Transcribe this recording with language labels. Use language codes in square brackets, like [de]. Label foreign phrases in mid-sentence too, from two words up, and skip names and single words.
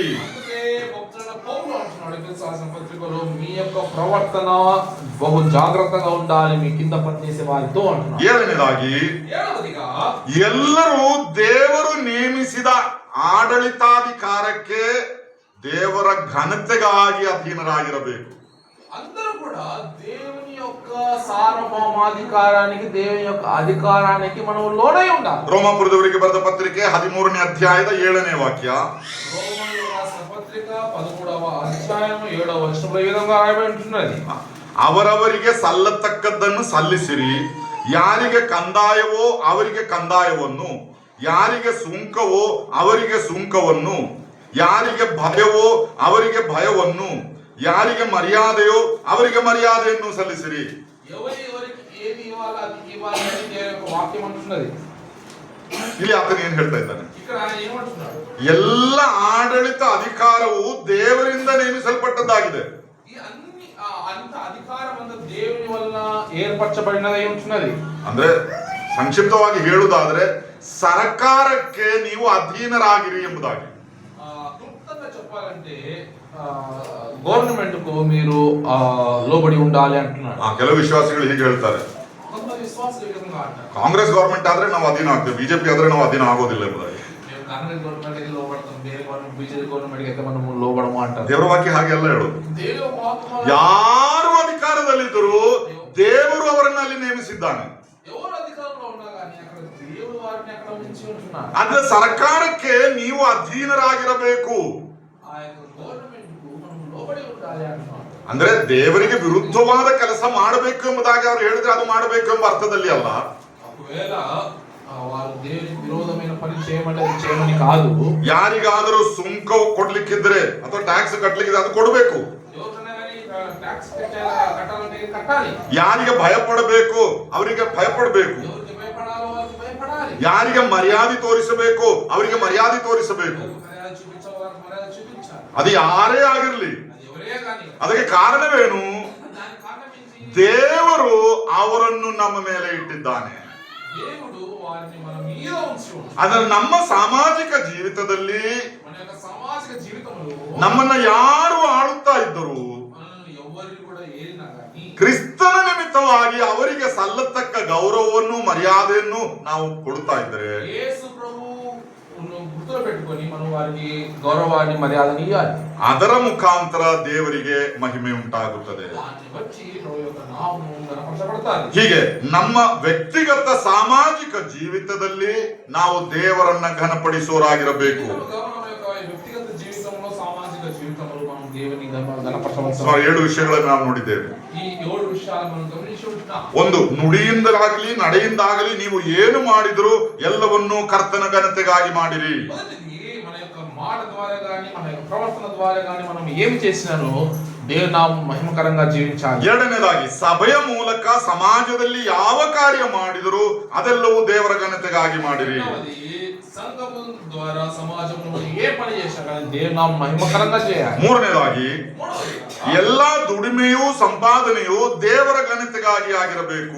[te] అందుకే భక్తుడైన పౌలు అంటున్నాడు ఎఫెసీయుల పత్రికలో, మీ యొక్క ప్రవర్తన బహు జాగ్రత్తగా ఉండాలి మీ కింద పనిచేసే వారితో అంటున్నాడు. [kn] ಏಳನೇದಾಗಿ, ಎಲ್ಲರೂ ದೇವರು ನೇಮಿಸಿದ ಆಡಳಿತಾಧಿಕಾರಕ್ಕೆ ದೇವರ ಘನತೆಗಾಗಿ ಅಧೀನರಾಗಿರಬೇಕು. [te] అందరూ కూడా దేవుని యొక్క సార్వభౌమాధికారానికి, దేవుని యొక్క అధికారానికి మనం లోనై ఉండాలి. [kn] ರೋಮಾಪುರದವರಿಗೆ ಬರೆದ ಪತ್ರಿಕೆ 13ನೇ ಅಧ್ಯಾಯದ 7ನೇ ವಾಕ್ಯ. [te] రోమన్లకు రాసిన పత్రిక 13వ అధ్యాయం 7వ వచనంలో ఈ విధంగా రాయబడి ఉంటున్నది. [kn] ಅವರವರಿಗೆ ಸಲ್ಲತಕ್ಕದ್ದನ್ನು ಸಲ್ಲಿಸಿರಿ, ಯಾರಿಗೆ ಕಂದಾಯವೋ ಅವರಿಗೆ ಕಂದಾಯವನ್ನು, ಯಾರಿಗೆ ಸುಂಕವೋ ಅವರಿಗೆ ಸುಂಕವನ್ನು, ಯಾರಿಗೆ ಭಯವೋ ಅವರಿಗೆ ಭಯವನ್ನು, ಯಾರಿಗೆ ಮರ್ಯಾದೆಯೋ ಅವರಿಗೆ ಮರ್ಯಾದೆಯನ್ನು ಸಲ್ಲಿಸಿರಿ. [te] ఎవరికి ఏది ఇవ్వాలో అది ఇవ్వాలి అని దేవుని యొక్క వాక్యం అంటున్నది. [kn] ಇಲ್ಲಿ ಆತನು ಏನ್ ಹೇಳ್ತಾ ಇದ್ದಾನೆ? [te] ఇక్కడ ఆయన ఏమంటున్నాడు? [kn] ಎಲ್ಲ ಆಡಳಿತ ಅಧಿಕಾರವು ದೇವರಿಂದ ನೇಮಿಸಲ್ಪಟ್ಟದ್ದಾಗಿದೆ. [te] ఈ అంత అధికారం అంతా దేవుని వల్ల ఏర్పరచబడినది ఉంటున్నది. [kn] ಅಂದ್ರೆ ಸಂಕ್ಷಿಪ್ತವಾಗಿ ಹೇಳುವುದಾದ್ರೆ ಸರ್ಕಾರಕ್ಕೆ ನೀವು ಅಧೀನರಾಗಿರಿ ಎಂಬುದಾಗಿ. [te] క్లుప్తంగా చెప్పాలంటే గవర్నమెంట్ కు మీరు లోబడి ఉండాలి అంటున్నాడు. [kn] ಕೆಲವು ವಿಶ್ವಾಸಿಗಳು ಹೀಗೆ ಹೇಳ್ತಾರೆ, [te] కొంతమంది విశ్వాసులు ఈ విధంగా అంటారు, [kn] ಕಾಂಗ್ರೆಸ್ ಗವರ್ಮೆಂಟ್ ಆದ್ರೆ ನಾವು ಅಧೀನ ಆಗ್ತೇವೆ, ಬಿಜೆಪಿ ಆದ್ರೆ ನಾವು ಅಧೀನ ಆಗೋದಿಲ್ಲ ಎಂಬುದಾಗಿ. [te] మేము కాంగ్రెస్ గవర్నమెంట్ కి లోబడతాం, ಬೇರೆ గవర్నమెంట్ బీజేపీ గవర్నమెంట్ కి అయితే మనం లోబడము అంటారు. [kn] ದೇವರ ವಾಕ್ಯ ಹಾಗೆಲ್ಲ ಹೇಳೋದು. [te] దేవుని యొక్క వాక్యం [kn] ಯಾರು ಅಧಿಕಾರದಲ್ಲಿದ್ದರೂ ದೇವರು ಅವರನ್ನು ಅಲ್ಲಿ ನೇಮಿಸಿದ್ದಾನೆ. [te] ఎవరు అధికారంలో ఉన్నా కానీ అక్కడ దేవుడు వారిని అక్కడ ఉంచి ఉంటున్నాడు. [kn] ಅಂದ್ರೆ ಸರ್ಕಾರಕ್ಕೆ ನೀವು ಅಧೀನರಾಗಿರಬೇಕು. [te] ఆ యొక్క గవర్నమెంట్ కు మనం లోబడి ఉండాలి అంటున్నాడు. [kn] ಅಂದ್ರೆ ದೇವರಿಗೆ ವಿರುದ್ಧವಾದ ಕೆಲಸ ಮಾಡಬೇಕು ಎಂಬುದಾಗಿ ಅವರು ಹೇಳಿದ್ರೆ ಅದು ಮಾಡಬೇಕು ಎಂಬ ಅರ್ಥದಲ್ಲಿ ಅಲ್ಲ. [te] ఒకవేళ వారు దేవునికి విరోధమైన పని చేయమని కాదు. [kn] ಯಾರಿಗಾದರೂ ಸುಂಕ ಕೊಡ್ಲಿಕ್ಕಿದ್ರೆ ಅಥವಾ ಟ್ಯಾಕ್ಸ್ ಕಟ್ಲಿಕ್ಕಿದ್ರೆ ಅದು ಕೊಡಬೇಕು. [te] ఎవరికైనా కానీ ಟ್ಯಾಕ್ಸ್ కట్టాలంటే కట్టాలి. [kn] ಯಾರಿಗೆ ಭಯಪಡಬೇಕು ಅವರಿಗೆ ಭಯಪಡಬೇಕು. [te] ఎవరికి భయపడాలో వారికి భయపడాలి. [kn] ಯಾರಿಗೆ ಮರ್ಯಾದೆ ತೋರಿಸಬೇಕು ಅವರಿಗೆ ಮರ್ಯಾದೆ ತೋರಿಸಬೇಕು. [te] మర్యాద చూపించాలి వారికి మర్యాద చూపించాలి. [kn] ಅದು ಯಾರೇ ಆಗಿರಲಿ. [te] అది ఎవరే కానీ. [kn] ಅದಕ್ಕೆ ಕಾರಣವೇನು? [te] దానికి కారణం ఏంటి? [kn] ದೇವರು ಅವರನ್ನು ನಮ್ಮ ಮೇಲೆ ಇಟ್ಟಿದ್ದಾನೆ. [te] దేవుడు వారిని మన మీద ఉంచి ఉన్నాడు. [kn] ಅದರ ನಮ್ಮ ಸಾಮಾಜಿಕ ಜೀವಿತದಲ್ಲಿ [te] మన యొక్క సామాజిక జీవితంలో [kn] ನಮ್ಮನ್ನ ಯಾರು ಆಳುತ್ತಾ ಇದ್ದರು [te] మనల్ని ఎవరిని కూడా ఏలినా కానీ [kn] ಕ್ರಿಸ್ತನ ನಿಮಿತ್ತವಾಗಿ ಅವರಿಗೆ ಸಲ್ಲತಕ್ಕ ಗೌರವವನ್ನು ಮರ್ಯಾದೆಯನ್ನು ನಾವು ಕೊಡ್ತಾ ಇದ್ದರೆ [te] యేసు ప్రభు గుర్తులో పెట్టుకొని మనం వారికి గౌరవాన్ని మర్యాదని ఇవ్వాలి. [kn] ಅದರ ಮುಖಾಂತರ ದೇವರಿಗೆ ಮಹಿಮೆ ಉಂಟಾಗುತ್ತದೆ. [te] దాన్ని బట్టి ప్రభు యొక్క నామము ఘనపరచబడతాది. [kn] ಹೀಗೆ ನಮ್ಮ ವ್ಯಕ್ತಿಗತ ಸಾಮಾಜಿಕ ಜೀವಿತದಲ್ಲಿ ನಾವು ದೇವರನ್ನ ಘನಪಡಿಸುವರಾಗಿರಬೇಕು. [te] మన యొక్క వ్యక్తిగత జీవితంలో సామాజిక జీవితంలో మనం దేవుని ఘనపరచవలసిన [kn] ಸುಮಾರು 7 ವಿಷಯಗಳನ್ನು ನಾವು ನೋಡಿದ್ದೇವೆ. [te] ఈ 7 విషయాలు మనం గమనించి ఉంటున్నాం. [kn] ಒಂದು, ನುಡಿಯಿಂದಾಗಲಿ ನಡೆಯಿಂದಾಗಲಿ ನೀವು ಏನು ಮಾಡಿದರೂ ಎಲ್ಲವನ್ನೂ ಕರ್ತನ ಘನತೆಗಾಗಿ ಮಾಡಿರಿ. [te] మొదటిది మన యొక్క మాట ద్వారా గాని మన యొక్క ప్రవర్తన ద్వారా గాని మనం ఏమి చేసినానో దేవుని నామం మహిమకరంగా జీవించాలి. [kn] ಎರಡನೇದಾಗಿ ಸಭೆಯ ಮೂಲಕ ಸಮಾಜದಲ್ಲಿ ಯಾವ ಕಾರ್ಯ ಮಾಡಿದರೂ ಅದೆಲ್ಲವೂ ದೇವರ ಘನತೆಗಾಗಿ ಮಾಡಿರಿ. [te] సంఘము ద్వారా సమాజంలో మనం ఏ పని చేసినా కానీ దేవుని నామం మహిమకరంగా చేయాలి. [kn] ಮೂರನೇದಾಗಿ ಎಲ್ಲಾ ದುಡಿಮೆಯೂ ಸಂಪಾದನೆಯೂ ದೇವರ ಘನತೆಗಾಗಿ ಆಗಿರಬೇಕು.